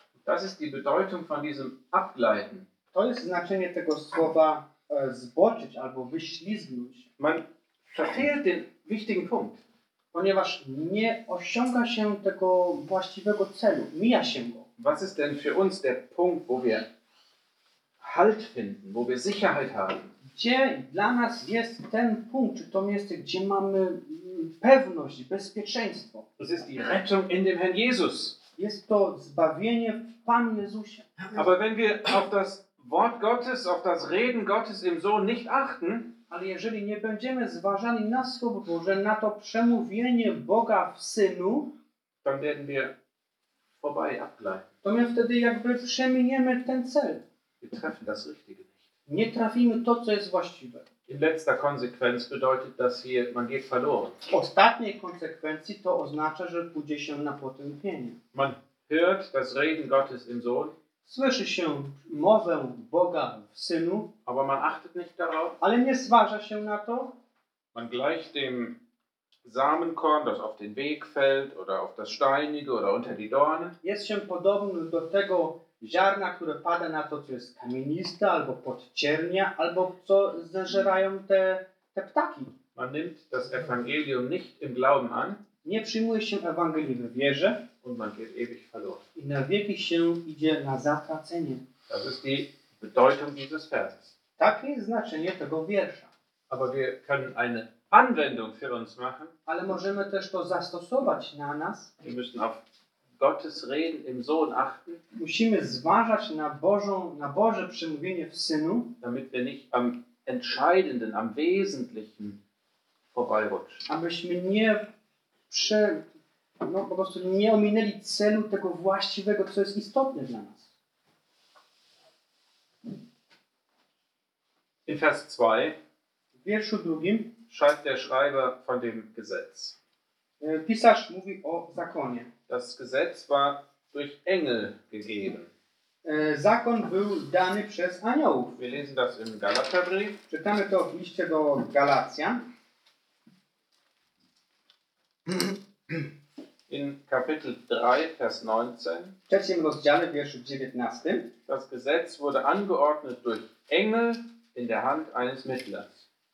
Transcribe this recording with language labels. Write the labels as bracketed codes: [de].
[de] Das ist die Bedeutung von diesem Abgleiten. [pl] To jest znaczenie tego słowa zboczyć albo wyślizgnąć. [de] Man verfehlt den wichtigen Punkt. [pl] Ponieważ nie osiąga się tego właściwego celu, mija się go. [de] Was ist denn für uns der Punkt, wo wir Halt finden, wo wir Sicherheit haben? [pl] Gdzie dla nas jest ten punkt, czy to miejsce, gdzie mamy pewność, bezpieczeństwo? [de] Das ist die Rettung in dem Herrn Jesus. [pl] Jest to zbawienie w Panu Jezusie. [de] Aber wenn wir auf das Wort Gottes, auf das Reden Gottes im Sohn nicht achten, [pl] ale jeżeli nie będziemy zważali na Słowo Boże, na to przemówienie Boga w Synu, [de] dann werden wir vorbei abgleiten. [pl] To my wtedy jakby przeminiemy ten cel. [de] Wir treffen das Richtige nicht. [pl] Nie trafimy to, co jest właściwe. [de] In letzter Konsequenz bedeutet das hier, man geht verloren. [pl] W ostatniej konsekwencji to oznacza, że pójdzie się na potępienie. [de] Man hört das Reden Gottes im Sohn. [pl] Słyszy się mowę Boga w Synu. [de] Aber man achtet nicht darauf. [pl] Ale nie zważa się na to. [de] Man gleicht dem Samenkorn, das auf den Weg fällt, oder auf das Steinige, oder unter die Dornen. [pl] Jest się podobny do tego ziarna, które pada na to, co jest kamieniste, albo podciernia, albo co zżerają te ptaki. [de] Man nimmt das Evangelium nicht im Glauben an. [pl] Nie przyjmuje się Ewangelii w wierze. [de] Und man geht ewig verloren. [pl] I na wieki się idzie na zatracenie. [de] Das ist die Bedeutung dieses Verses. [pl] Takie jest znaczenie tego wiersza. [de] Aber wir können eine Anwendung für uns machen. [pl] Ale możemy też to zastosować na nas. [de] Wir müssen auf Gottes Reden im Sohn achten. [pl] Musimy zważać na Boże przemówienie w Synu. [de] Damit wir nicht am Entscheidenden, am Wesentlichen vorbeirutschen. [pl] Abyśmy nie po prostu nie ominęli celu tego właściwego, co jest istotne dla nas. [de] In Vers 2 [pl] w wierszu drugim [de] schreibt der Schreiber von dem Gesetz. [pl] Pisarz mówi o zakonie. [de] Das Gesetz war durch Engel gegeben. [pl] Zakon był dany przez aniołów. [de] Wir lesen das im Galaterbrief. [pl] Czytamy to w liście do Galacjan. [de] In Kapitel 3, Vers 19. [pl] W trzecim rozdziale, w wierszu 19. [de] Das Gesetz wurde angeordnet durch Engel in der Hand eines Mittlers.